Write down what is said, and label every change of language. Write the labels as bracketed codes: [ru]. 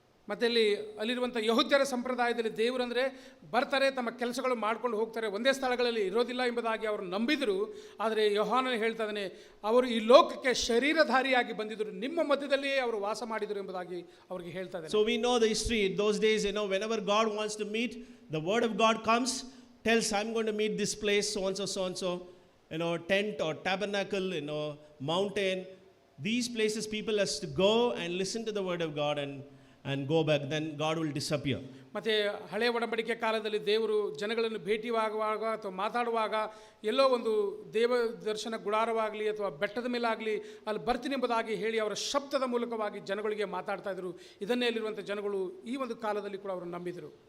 [kn] ಮತ್ತು ಅಲ್ಲಿರುವಂಥ ಯಹೂದ್ಯರ ಸಂಪ್ರದಾಯದಲ್ಲಿ ದೇವರಂದರೆ ಬರ್ತಾರೆ, ತಮ್ಮ ಕೆಲಸಗಳು ಮಾಡ್ಕೊಂಡು ಹೋಗ್ತಾರೆ, ಒಂದೇ ಸ್ಥಳಗಳಲ್ಲಿ ಇರೋದಿಲ್ಲ ಎಂಬುದಾಗಿ ಅವರು ನಂಬಿದರು. ಆದರೆ ಯೋಹಾನನು ಹೇಳ್ತಾ ಇದ್ದಾನೆ, ಅವರು ಈ ಲೋಕಕ್ಕೆ ಶರೀರಧಾರಿಯಾಗಿ ಬಂದಿದ್ದರು, ನಿಮ್ಮ ಮಧ್ಯದಲ್ಲಿಯೇ ಅವರು ವಾಸ ಮಾಡಿದರು ಎಂಬುದಾಗಿ ಅವರಿಗೆ ಹೇಳ್ತಾ ಇದ್ದಾರೆ. [en] So we know the history. Those days, whenever God wants to meet, the word of God comes, tells I'm going to meet this place, so and so, tent or tabernacle, mountain. These places people has to go and listen to the word of God and go back, then God will disappear. [kn] ಮತ್ತು ಹಳೆಯ ಒಡಂಬಡಿಕೆ ಕಾಲದಲ್ಲಿ ದೇವರು ಜನಗಳನ್ನು ಭೇಟಿಯಾಗುವಾಗ ಅಥವಾ ಮಾತಾಡುವಾಗ ಎಲ್ಲೋ ಒಂದು ದೇವ ದರ್ಶನ ಗುಡಾರವಾಗಲಿ ಅಥವಾ ಬೆಟ್ಟದ ಮೇಲಾಗಲಿ ಅಲ್ಲಿ ಬರ್ತೀನಿ ಎಂಬುದಾಗಿ ಹೇಳಿ ಅವರ ಶಬ್ದದ ಮೂಲಕವಾಗಿ ಜನಗಳಿಗೆ ಮಾತಾಡ್ತಾ ಇದ್ರು. ಇದನ್ನೇ ಅಲ್ಲಿರುವಂಥ ಜನಗಳು ಈ ಒಂದು ಕಾಲದಲ್ಲಿ ಕೂಡ ಅವರು ನಂಬಿದರು.